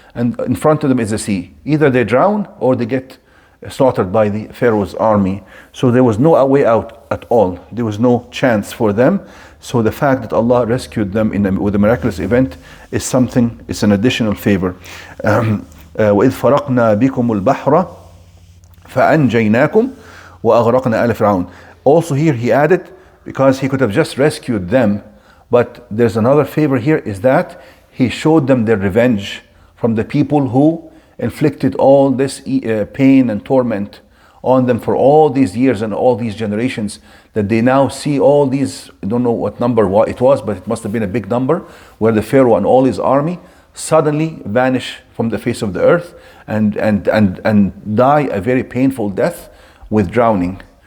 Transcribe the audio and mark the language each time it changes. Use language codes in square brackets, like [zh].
[en] And in front of them is the sea. Either they drown or they get slaughtered by the Pharaoh's army. So there was no way out at all. There was no chance for them. So the fact that Allah rescued them with a miraculous event is something, it's an additional favor. [ar] وَإِذْ فَرَقْنَا بِكُمُ الْبَحْرَ فأنجيناكم وأغرقنا آل فرعون. [en] Also here he added, because he could have just rescued them, but there's another favor here, is that he showed them their revenge from the people who inflicted all this pain and torment on them for all these years and all these generations, that they now see all these, I don't know what number it was, but it must have been a big number, where the Pharaoh and all his army suddenly vanish from the face of the earth and die a very painful death with drowning.